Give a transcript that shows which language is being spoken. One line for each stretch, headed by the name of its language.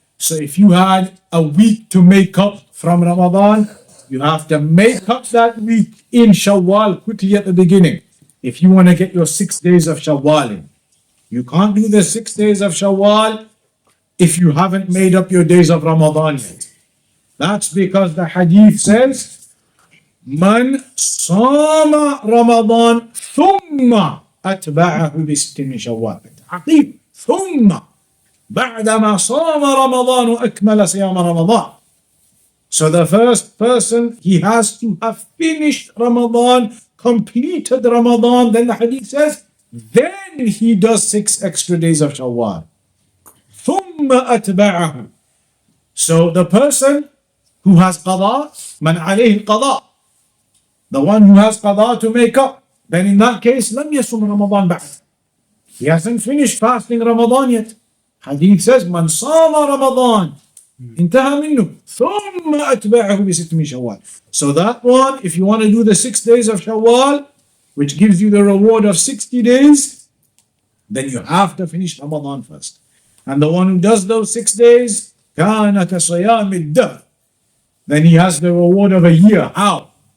English: So if you had a week to make up from Ramadan, you have to make up that week in Shawwal quickly at the beginning. If you want to get your 6 days of Shawwal in. You can't do the 6 days of Shawwal if you haven't made up your days of Ramadan yet. That's because the hadith says,
Arabic: من صام رمضان ثم أتبعه بست من شوال. التعقيب ثم بعدما صام رمضان وأكمل صيام رمضان.
English: So the first person, he has to have finished Ramadan, completed Ramadan. Then the hadith says, then he does 6 extra days of Shawwal.
Arabic: ثم أتبعه.
English: So the person who has qada,
Arabic: من عليه القضاء,
English: the one who has qada to make up, then in that case,
Arabic: لم يصم رمضان بعد.
English: He hasn't finished fasting Ramadan yet. Hadith says,
Arabic: من صام رمضان انتهى منه ثم أتبعه بست من شوال.
English: So that one, if you want to do the 6 days of Shawwal, which gives you the reward of 60 days, then you have to finish Ramadan first. And the one who does those 6 days,
Arabic: كان كصيام الدهر,
English: then he has the reward of a year. How?